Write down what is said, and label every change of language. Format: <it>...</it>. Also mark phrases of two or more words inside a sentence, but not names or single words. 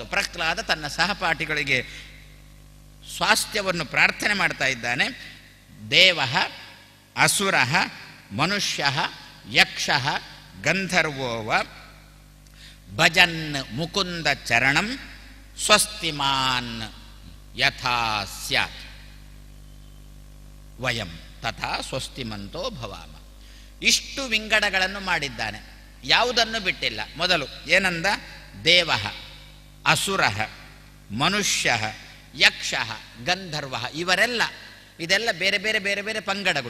<kn>ಪ್ರಹ್ಲಾದ ತನ್ನ ಸಹಪಾಠಿಗಳಿಗೆ ಸ್ವಾಸ್ಥ್ಯವನ್ನು ಪ್ರಾರ್ಥನೆ ಮಾಡ್ತಾ ಇದ್ದಾನೆ.</kn> <sa>ದೇವ ಅಸುರ ಮನುಷ್ಯ ಯಕ್ಷ ಗಂಧರ್ವೋವ ಭಜನ್ ಮುಕುಂದ ಚರಣಂ ಸ್ವಸ್ತಿಮಾನ್ ಯಥಾ ಸ್ಯಾತ್ ವಯಂ ತಥಾ ಸ್ವಸ್ತಿಮಂತೋ ಭವಾಮ.</sa> <kn>ಇಷ್ಟು ವಿಂಗಡಗಳನ್ನು ಮಾಡಿದ್ದಾನೆ, ಯಾವುದನ್ನು ಬಿಟ್ಟಿಲ್ಲ. ಮೊದಲು ಏನಂದ? ದೇವ ಅಸುರ ಮನುಷ್ಯ ಯಕ್ಷ ಗಂಧರ್ವ, ಇದೆಲ್ಲ ಬೇರೆ ಬೇರೆ ಬೇರೆ ಬೇರೆ ಪಂಗಡಗಳು.</kn>